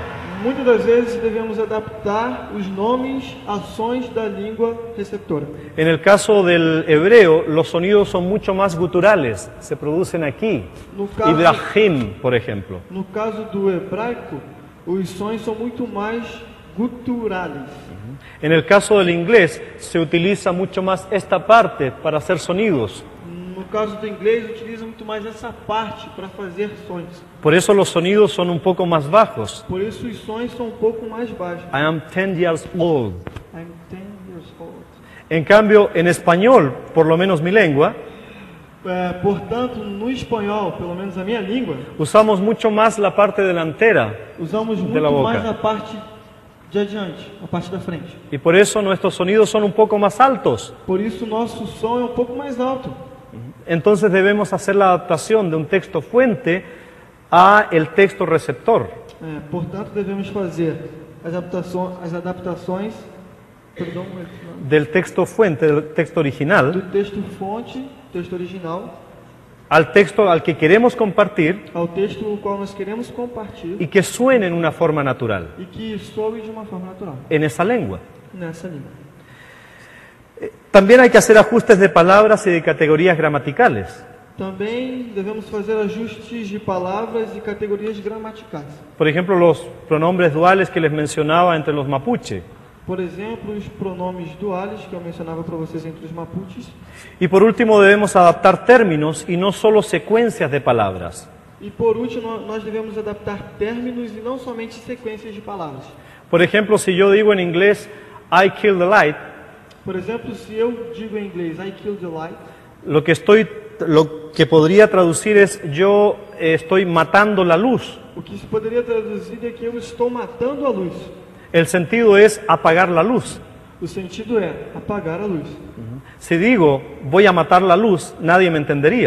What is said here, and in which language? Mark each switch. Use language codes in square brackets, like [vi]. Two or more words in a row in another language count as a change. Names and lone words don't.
[pt] Muitas das vezes devemos adaptar os nomes, ações da língua receptora. [es] En el caso del hebreo, los sonidos son mucho más guturales, se producen aquí. [pt] No caso, [es] Ibrahim, por ejemplo. [pt] no caso do hebraico, os sons são muito mais guturales. [es] En el caso del inglés, se utiliza mucho más esta parte para hacer sonidos. [pt] No caso do inglês, utiliza muito mais essa parte para fazer sons. [es] Por eso los sonidos son un poco más bajos. [pt] Por isso os sons são um pouco mais baixos. [en] I am 10 years old. I'm 10 years old. [es] En cambio, en español, por lo menos mi lengua, [pt] Portanto, no espanhol, pelo menos a minha língua, [es] usamos mucho más la parte delantera [pt] usamos [es] de la [pt] muito [es] boca. [pt] mais a parte de adiante, a parte da frente. [es] Y por eso nuestros sonidos son un poco más altos. [pt] Por isso nosso som é um pouco mais alto. [es] Entonces debemos hacer la adaptación de un texto fuente a el texto receptor. [pt] Portanto, devemos fazer as adaptações perdão, [es] Del texto fuente, del texto original, [pt] do texto fonte, texto original, [es] al texto al que queremos compartir [pt] ao texto o qual nós queremos compartilhar [es] y que suene en una forma natural, [pt] e que soe de uma forma natural [es] en esa lengua. [pt] nessa língua. [es] También hay que hacer ajustes de palabras y de categorías gramaticales. [pt] Também devemos fazer ajustes de palavras e categorias gramaticais. [es] Por ejemplo, los pronombres duales que les mencionaba entre los mapuche. [pt] Por exemplo, os pronomes duales que eu mencionava para vocês entre os mapuches. [es] Y por último, debemos adaptar términos y no solo secuencias de palabras. [pt] E por último, nós devemos adaptar términos e não somente sequências de palavras. [es] Por ejemplo, si yo digo en inglés, [en] I killed the light, [pt] Por exemplo, se eu digo em inglês [en] I killed the light, [es] lo que podría traducir es yo estoy matando la luz. [pt] o que se poderia traduzir é que eu estou matando a luz. [es] El sentido es apagar la luz. [pt] O sentido é apagar a luz. [es] Si digo voy a matar la luz, nadie me entendería.